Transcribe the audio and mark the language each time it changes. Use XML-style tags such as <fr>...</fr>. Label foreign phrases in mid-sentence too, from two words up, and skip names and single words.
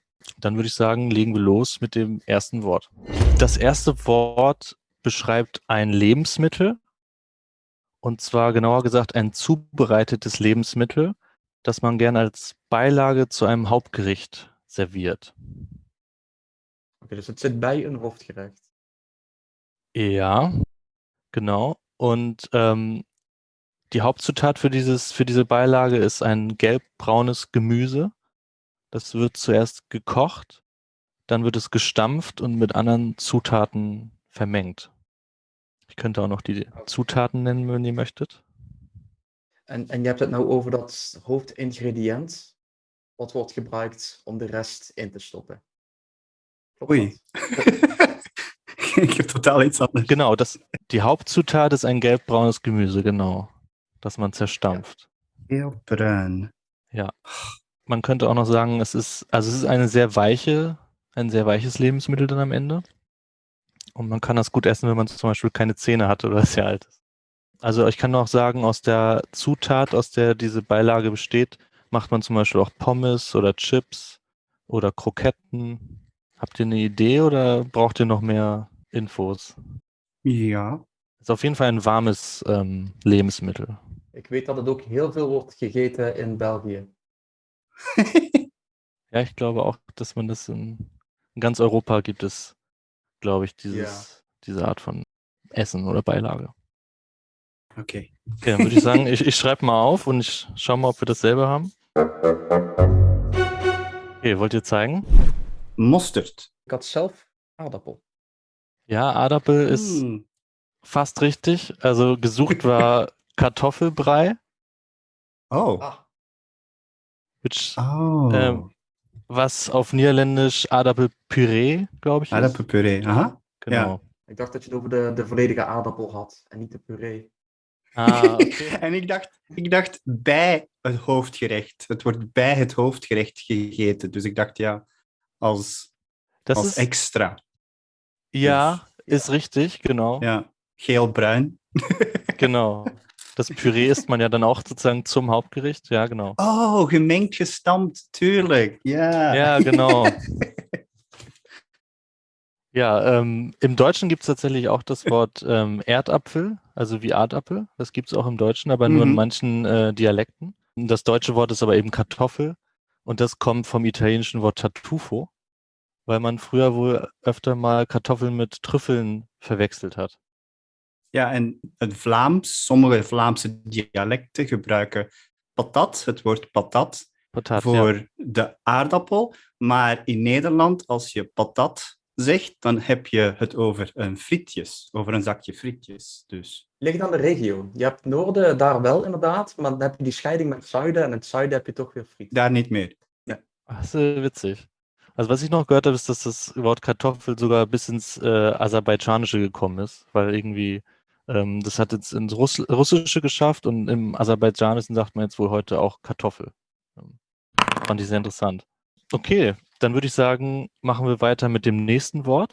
<de>Dann würde ich sagen, legen wir los mit dem ersten Wort. Das erste Wort beschreibt ein Lebensmittel. Und zwar genauer gesagt ein zubereitetes Lebensmittel, das man gern als Beilage zu einem Hauptgericht serviert.</de> <nl>Okay, dus het zit bij een hoofdgerecht.</nl> <de>Ja, genau. Und die Hauptzutat für diese Beilage ist ein gelbbraunes Gemüse. Das wird zuerst gekocht, dann wird es gestampft und mit anderen Zutaten vermengt. Ich könnte auch noch die Zutaten nennen, wenn ihr möchtet.</de> <nl>En je hebt het nou over dat hoofdingrediënt, wat wordt gebruikt om de rest in te stoppen. Klopt Oei. dat? Ik heb totaal iets anders.</nl> <de>Genau, die Hauptzutat ist ein gelbbraunes Gemüse, genau, das man zerstampft.</de> <nl>Heel bruin.</nl> <de>Ja. Man könnte auch noch sagen, es ist ein sehr weiches Lebensmittel dann am Ende. Und man kann das gut essen, wenn man zum Beispiel keine Zähne hat oder sehr alt ist. Also ich kann noch sagen, aus der Zutat, aus der diese Beilage besteht, macht man zum Beispiel auch Pommes oder Chips oder Kroketten. Habt ihr eine Idee oder braucht ihr noch mehr Infos? Ja. Ist auf jeden Fall ein warmes Lebensmittel.</de> <nl>Ik weet dat het ook heel veel wordt gegeten in België.</nl> <de>Ja, ich glaube auch, dass man das in ganz Europa gibt es, glaube ich, diese Art von Essen oder Beilage.</de> <nl>Oké.</nl> <de>Okay, dann würde ich sagen, ich schreibe mal auf und ich schaue mal, ob wir dasselbe haben. Okay, wollt ihr zeigen?</de> <nl>Mosterd. Ik had zelf aardappel.</nl> <de>Ja, Aardappel ist fast richtig. Also gesucht war Kartoffelbrei, Oh. which, Oh. was auf Niederländisch Aardappelpüree, glaube ich, ist.</de> <nl>Aardappelpuree. Aha.</nl> <de>Genau.</de> <nl>Ik dacht dat je het over de volledige aardappel had en niet de puree. Ah, okay. En ik dacht bij het hoofdgerecht. Het wordt bij het hoofdgerecht gegeten. Dus ik dacht, ja, als...</nl> <de>Das</de> <nl>als</nl> <de>ist,</de> <nl>extra.</nl> <de>ja,</de> <nl>Dus,</nl> <de>ist richtig, genau.</de> <nl>ja, geel-bruin.</nl> <de>Genau. Das Püree isst man ja dann auch sozusagen zum Hauptgericht. Ja, genau.</de> <nl>Oh, gemengd gestampt, tuurlijk. Ja.</nl> <de>Ja, genau. Ja, im Deutschen gibt es tatsächlich auch das Wort Erdapfel, also wie Erdapfel. Das gibt es auch im Deutschen, aber nur in Mhm. manchen Dialekten. Das deutsche Wort ist aber eben Kartoffel und das kommt vom italienischen Wort Tartufo, weil man früher wohl öfter mal Kartoffeln mit Trüffeln verwechselt hat.</de> <nl>Ja, en het Vlaams, sommige Vlaamse dialecten gebruiken patat, het woord patat, Patat, ja. voor de aardappel. Maar in Nederland, als je patat zegt, dan heb je het over een frietjes, over een zakje frietjes. Dus Ligt aan de regio. Je hebt het noorden daar wel inderdaad, maar dan heb je die scheiding met het zuiden en in het zuiden heb je toch weer friet. daar niet meer.</nl> <de>Das ist witzig. Also was ich noch gehört habe, ist, dass das Wort Kartoffel sogar bis ins Aserbaidschanische gekommen ist, weil irgendwie das hat jetzt ins Russische geschafft und im Aserbaidschanischen sagt man jetzt wohl heute auch Kartoffel. Fand ich sehr interessant. Okay, dann würde ich sagen, machen wir weiter mit dem nächsten Wort.</de>